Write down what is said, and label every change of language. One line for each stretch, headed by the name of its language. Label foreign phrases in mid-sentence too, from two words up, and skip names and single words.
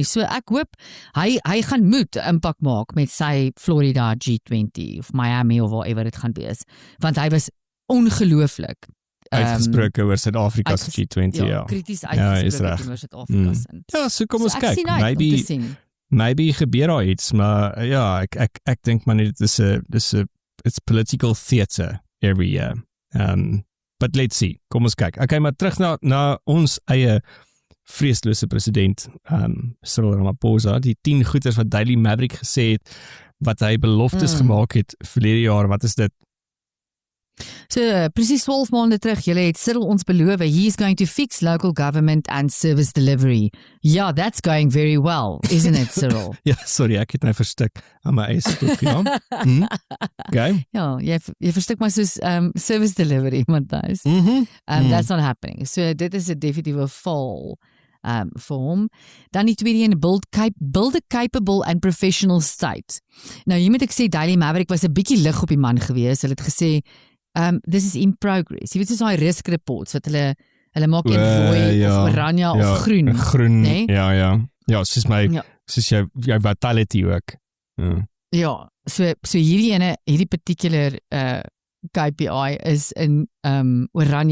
Afrikaans: So ek hoop hy gaan moet 'n impak maak met sy Florida G20 of Miami of whatever dit gaan wees, want hy was ongelooflik uitgesproke oor Suid-Afrika se G20, ja. Krities is uitgesproke reg. oor Suid-Afrika se. Ja, so kom ons ek kyk. sien uit om te sien. Maybe gebeur daar iets, maar ja, ek dink maar net
English: it's political theatre every year. But let's see.
Afrikaans: Kom ons kyk. Okay, maar terug na ons eie vreeslose president, Cyril Ramaphosa, die 10 goeters wat Daily Maverick gesê het, wat hy beloftes gemaak het verlede jaar. Wat is dit? So, presies 12 maande terug, julle het Cyril ons beloof,
English: he is going to fix local government and service delivery. Yeah, that's going very well, isn't it, Cyril?
Afrikaans: Ja, sorry, ek het nou verstik aan my eie skoop, ja. Okay. Ja, jy verstik maar soos
English: service delivery,
Afrikaans: Matthys.
English: That's not happening.
Afrikaans: So, dit is 'n definitiewe val vir hom. Dan die tweede een,
English: build a capable and professional state.
Afrikaans: Nou, hier moet ek sê, Daily Maverick was 'n bietjie lig op die man gewees. Hulle het gesê,
English: this is in progress.
Afrikaans: Jy weet soos daai
English: risk reports
Afrikaans: wat hulle maak in rooi of oranje of groen. Groen, nee? Ja. Ja, soos jou vitality ook. Ja, so hierdie
English: particular KPI
Afrikaans: is in oranje.